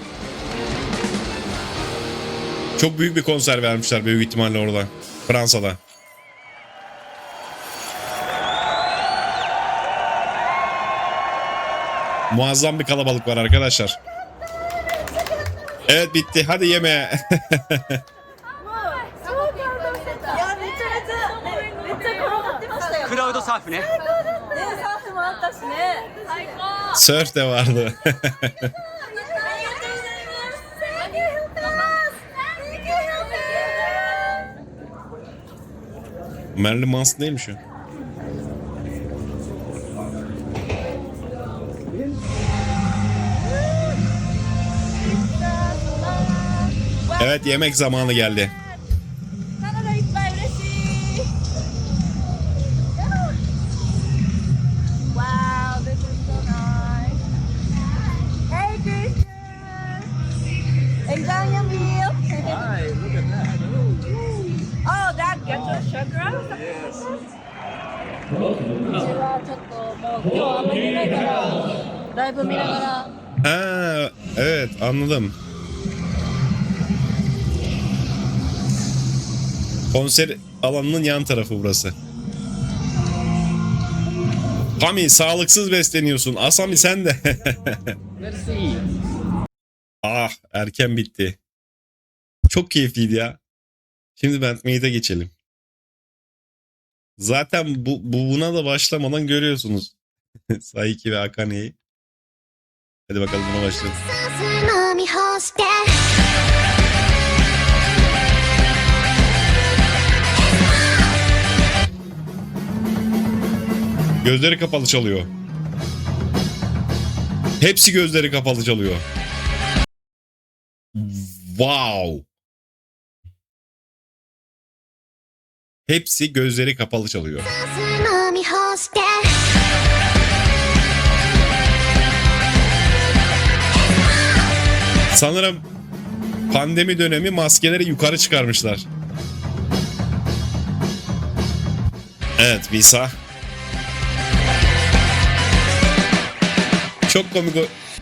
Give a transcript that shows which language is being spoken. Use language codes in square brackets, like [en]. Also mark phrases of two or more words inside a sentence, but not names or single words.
[tr] Çok büyük bir konser vermişler büyük ihtimalle orada. Fransa'da. Muazzam bir kalabalık var arkadaşlar. Evet, bitti. Hadi yemeğe. [ja] いやめちゃめちゃめっちゃ転がってましたよクラウドサーフね。ねサーフもあったしね最高 [tr] Surf de vardı. [ja] ありがとうございますありがとうございます [tr] Marilyn Manson neymiş o? Evet, yemek zamanı geldi. [ja] カナダいっぱい嬉しい [en] Wow, this is so nice. Hey, Christian. Enjoy your meal. Hi, look at that. Oh, that gets a sugar? Yes. [ja] うちはちょっともう今日あんまり寝ないからライブ見ながら [tr] Ha, evet, anladım. Konser alanının yan tarafı burası. Pami, sağlıksız besleniyorsun. Asami sen de. Merci. Ah, erken bitti. Çok keyifliydi ya. Şimdi Bandmaid'e geçelim. Zaten buna da başlamadan görüyorsunuz. Saiki ve Akane'yi. Hadi bakalım, buna başlayalım. [ja] 飲み干して [tr] Gözleri kapalı çalıyor. Hepsi gözleri kapalı çalıyor. Wow. Hepsi gözleri kapalı çalıyor. [ja] 飲み干して [tr] Sanırım pandemi dönemi maskeleri yukarı çıkarmışlar. Evet, Visa. Çok komik o.